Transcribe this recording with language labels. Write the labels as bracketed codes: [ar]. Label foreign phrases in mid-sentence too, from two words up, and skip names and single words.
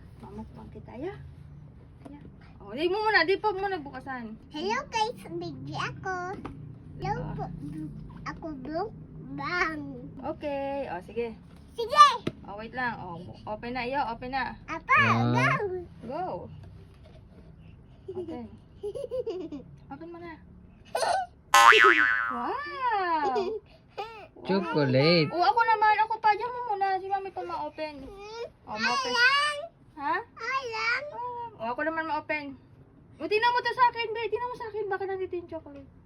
[tl] Mukbang kita, ya. Ya. Oh, di mo muna, di pa muna bukasan. [en] Hello guys, [tl] bigyan ako. Hello po. Ako bang. Okay, oh sige. Sige. Oh, wait lang. Oh, open na iyo, open na. Apa, [en] go. Go. Open. [tl] Open mo na. Wow! [en] Chocolate. [tl] Oh, ako naman. Ako pa. Diyan mo muna. Si mami pa ma-open. Oh, ma-open. Ha? Alam. Oh, ako naman ma-open. O, tingnan mo to sa akin, be. Tingnan mo sa akin. Baka nandito yung chocolate.